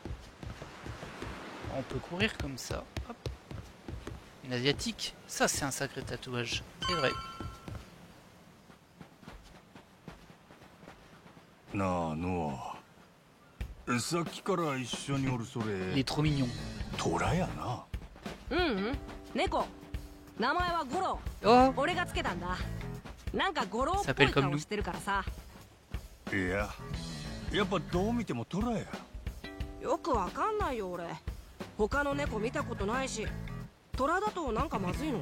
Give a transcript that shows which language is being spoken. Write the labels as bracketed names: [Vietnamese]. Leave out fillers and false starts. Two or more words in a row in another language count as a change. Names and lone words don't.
[French] On peut courir comme ça. Hop. Une asiatique. Ça, c'est un sacré tatouage. C'est vrai. Il est trop mignon. [Japanese] トラやな。猫。名前はゴロ。 Oh, 俺がつけたんだ。なんかゴロっぽい顔してるからさ。いや、やっぱどう見てもトラや。よくわかんないよ俺。他の猫見たことないし。トラだとなんかまずいの？